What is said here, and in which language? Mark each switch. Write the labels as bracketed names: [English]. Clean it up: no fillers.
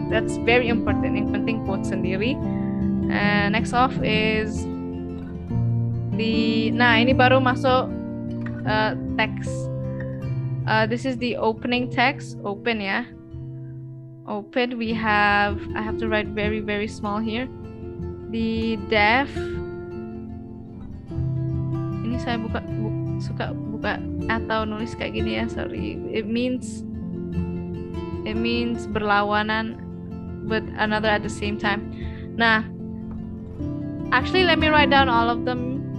[English] That's very important. [Indonesian] Yang penting quote sendiri. [English] And next off is [Indonesian] ini baru masuk [English] text. This is the opening text. Open ya. Open. I have to write very very small here. The def. [Indonesian] Ini saya suka buka atau nulis kayak gini ya, sorry. [English] It means berlawanan but another at the same time. Nah, actually let me write down all of them.